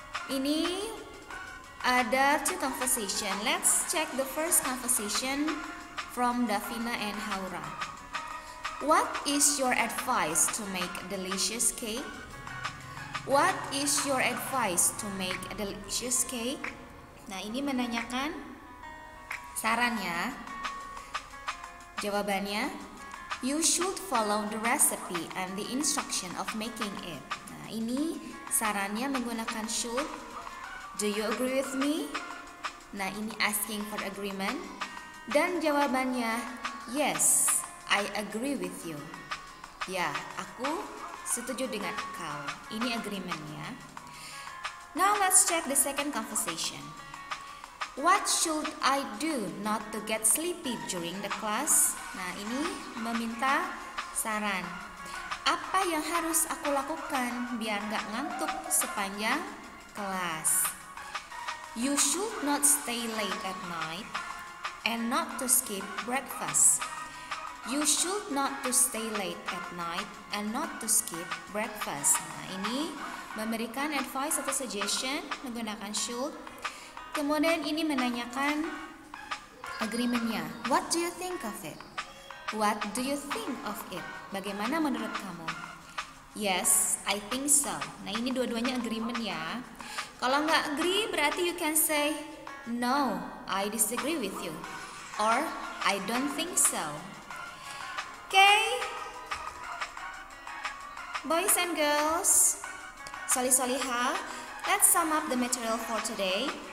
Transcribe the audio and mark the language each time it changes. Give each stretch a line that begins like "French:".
Indonesian: Ini ada
English: two conversation. Let's check the first conversation from Davina and Haura. What is your advice to make a delicious cake? What is your advice to make a delicious cake?
Indonesian: Nah, ini menanyakan sarannya. Jawabannya,
English: you should follow the recipe and the instruction of making it.
Indonesian: Nah, ini sarannya menggunakan should.
English: Do you agree with me?
Indonesian: Nah, ini
English: asking for agreement.
Indonesian: Dan jawabannya,
English: yes, I agree with you.
Indonesian: Ya, aku setuju dengan kau. Ini agreementnya.
English: Now let's check the second conversation. What should I do not to get sleepy during the class?
Indonesian: Nah, ini meminta saran. Apa yang harus aku lakukan biar gak ngantuk sepanjang kelas?
English: You should not stay late at night and not to skip breakfast. You should not to stay late at night and not to skip breakfast.
Indonesian: Nah, ini memberikan advice atau suggestion menggunakan should. Kemudian ini menanyakan agreementnya.
English: What do you think of it? What do you think of it?
Indonesian: Bagaimana menurut kamu?
English: Yes, I think so.
Indonesian: Nah, ini dua-duanya agreement ya. Kalau nggak agree berarti
English: you can say no, I disagree with you, or I don't think so. Okay, boys and girls, solih-solihah, let's sum up the material for today.